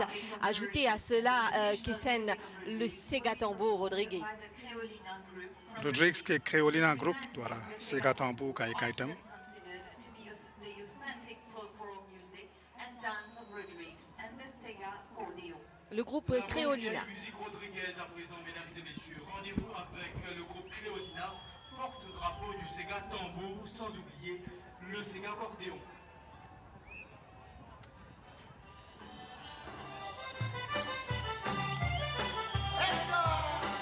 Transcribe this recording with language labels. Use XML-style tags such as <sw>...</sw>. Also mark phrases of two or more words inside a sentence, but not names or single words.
<fr>Ajouté à cela qu'essène le Sega Tambo Rodriguez.</fr> <hi>रोड्रिग्स के क्रेओलिना ग्रुप द्वारा सेगा तांबू का एक आइटम।</hi> <fr>Le groupe Créolina. Musique Rodriguez à présent, mesdames et messieurs. Rendez-vous avec le groupe Créolina, porte-drapeau du Sega Tambour, sans oublier le Sega Accordéon.</fr> <en>Let's go!</en>